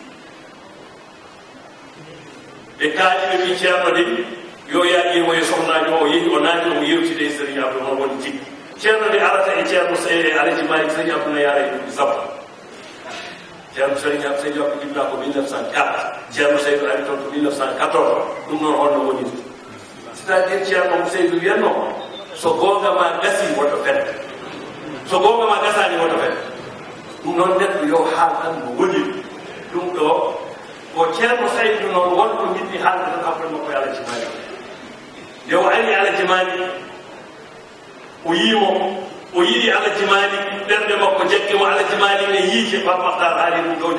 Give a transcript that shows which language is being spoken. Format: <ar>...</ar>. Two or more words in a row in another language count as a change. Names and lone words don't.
<ff>ɓe kaali ɓe wi ceerno de yo yaa ƴeewoye sohnajo o yehi o naati omo yewtide e sëriñ Abdou noon woni tiggi ceerno de arata e ceerno Alaji Malik sëriñ Abdou no yaara e duuɓi sappo Thierno Serigne am Seydou Abdou Djibril ko 1904 Thierno Seydou ari toon ko 1914 ɗum noon holno woni c'est-à-dire Thierno Seydou wiyatno so goonga ma gasi woto fedde so goonga ma gasani woto fedde ɗum noon neɗɗo yo haal tan mo woni ɗum ɗo ko Thierno Seydou noon wonko jiɗɗi haalde tan après makko e Alaji Mali nde o ari Alaji Mali o yiimo o yiɗi Alaji Mali ɓernde makko jekkimo Alaji Mali ne yiije Pape Makhtar haali ɗum ɗo</ff>